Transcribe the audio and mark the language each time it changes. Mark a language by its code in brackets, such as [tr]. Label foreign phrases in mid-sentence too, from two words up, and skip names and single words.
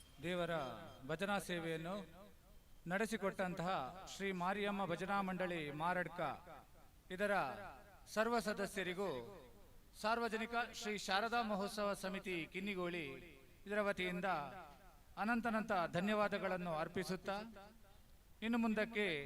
[kn] ದೇವರ ಭಜನಾ ಸೇವೆಯನ್ನು ನಡೆಸಿಕೊಟ್ಟಂತಹ ಶ್ರೀ ಮಾರಿಯಮ್ಮ ಭಜನಾ ಮಂಡಳಿ ಮಾರಡ್ಕ ಇದರ ಸರ್ವ ಸದಸ್ಯರಿಗೂ ಸಾರ್ವಜನಿಕ ಶ್ರೀ ಶಾರದಾ ಮಹೋತ್ಸವ ಸಮಿತಿ ಕಿನ್ನಿಗೋಳಿ ಇದರ ವತಿಯಿಂದ ಅನಂತನಂತ ಧನ್ಯವಾದಗಳನ್ನು ಅರ್ಪಿಸುತ್ತಾ ಇನ್ನು ಮುಂದಕ್ಕೆ